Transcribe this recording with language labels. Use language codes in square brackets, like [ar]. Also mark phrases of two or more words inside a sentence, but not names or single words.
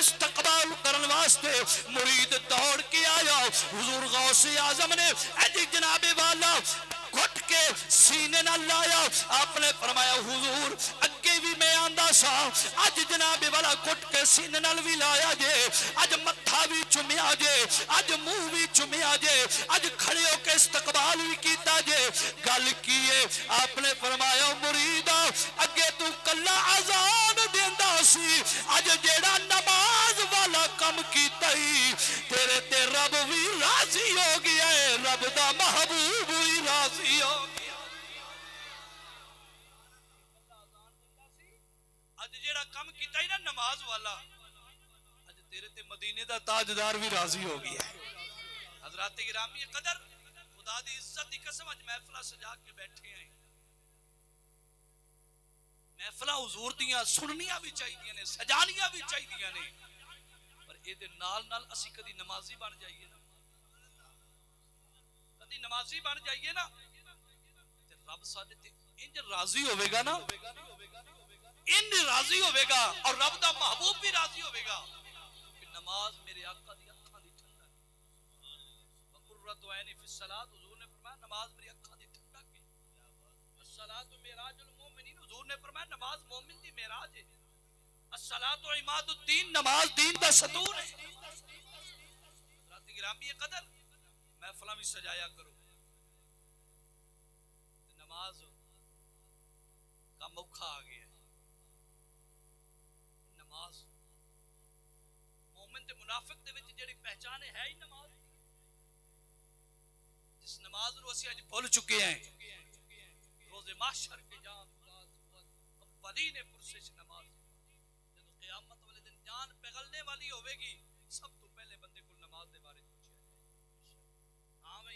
[pa] استقبال کرن واسطے مرید دوڑ کے آیا حضور غوث اعظم نے اے جناب والا گھٹ کے سینے نہ لایا آپ نے فرمایا حضور اگے بھی میں آندہ سا آج جناب والا گھٹ کے سینے نہ بھی لایا جے آج متھا بھی چمیا جے آج منہ بھی چمیا جے آج کھڑے ہو کے استقبال بھی کیتا جے گل کیے آپ نے فرمایا مریدہ اگے تو کلا آزان دیندہ سی آج جیڑا نماز والا کم کیتا ہی تیرے تے رب بھی راضی ہو گیا ہے رب دا محبوب بھی راضی ہو گیا آج جیڑا کم کیتا ہی نا نماز والا آج تیرے تے مدینے دا تاجدار بھی راضی ہو گیا ہے حضرات گرامی قدر خدا دی عزت دی قسم آج محفلہ سجا کے بیٹھے ہیں محفلہ حضور دیاں سننیاں بھی چاہی دیاں نے سجانیاں بھی چاہی دیاں نے پر اے دے نال نال اسی کدی نمازی بن جائیے نا کدی نمازی بن جائیے نا تے رب ساڈے تے انج راضی ہوے گا نا انج راضی ہوے گا اور رب دا محبوب بھی راضی ہوے گا کہ نماز میرے آقا دی اکھاں دی ٹھنڈک ہے [ar] وقرۃ عینی فی الصلاۃ [pa] حضور نے فرمایا نماز میری اکھاں دی ٹھنڈک ہے [ar] الصلاۃ معراج المومنین [pa] حضور نے فرمایا نماز مومن دی معراج ہے [ar] الصلاۃ عماد الدین [pa] نماز دین دا ستون ہے حضرات گرامی قدر محفلاں بھی سجایا کرو نماز کا موقع آ گیا نماز مومن تے منافق دے وچ جڑی پہچان ہے ہی نماز جس نماز نو اسی اج بھول چکے ہیں [fa] روز محشر کے جان اولین پرسش نماز [pa] جدوں قیامت والے دن جان پگھلنے والی ہوے گی سب تو پہلے بندے کو نماز دے بارے پوچھیا ہاں بھائی